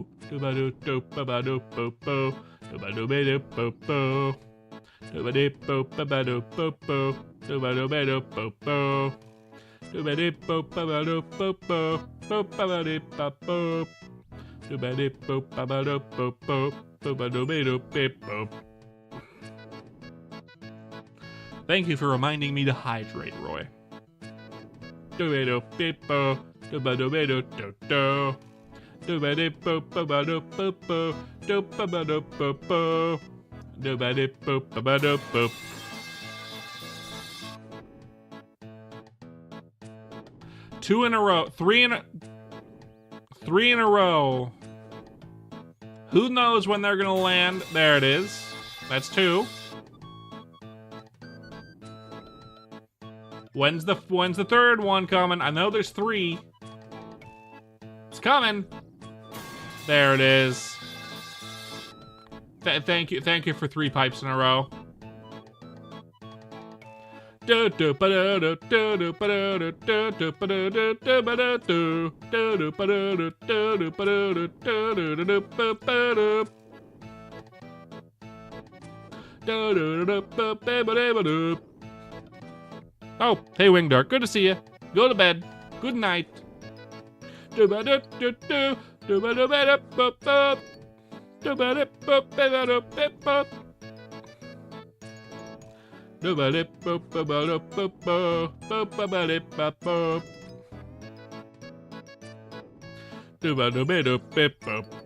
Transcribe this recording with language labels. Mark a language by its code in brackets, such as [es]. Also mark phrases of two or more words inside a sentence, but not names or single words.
[en] ba do do ba ba do bo bo do ba do ba do bo bo do ba do bo ba ba do bo bo do ba do ba do bo bo do ba do bo ba ba do bo bo bo ba ba do ba bo do ba do bo ba ba do bo bo do ba do ba do ba bo. Thank you for reminding me to hydrate, Roy. Do ba do bo do ba do ba do do do do ba do bo ba ba do bo bo do ba ba do bo bo do ba do bo ba ba do bo. Two in a row, three in a row. Who knows when they're gonna land? There it is. That's 2. When's the third one coming? I know there's 3. It's coming. There it is. Thank you for 3 pipes in a row. Do do ba do do do ba do do do ba do do do ba do do do ba do do do ba do do do do ba ba do do do do ba ba ba do. Oh, hey Wingdark, good to see you. Go to bed. Good night. Do ba do do do do ba do ba do ba ba do ba do ba ba do ba ba. Do ba do ba ba ba do ba ba ba ba ba do ba ba. Do ba do ba do ba ba.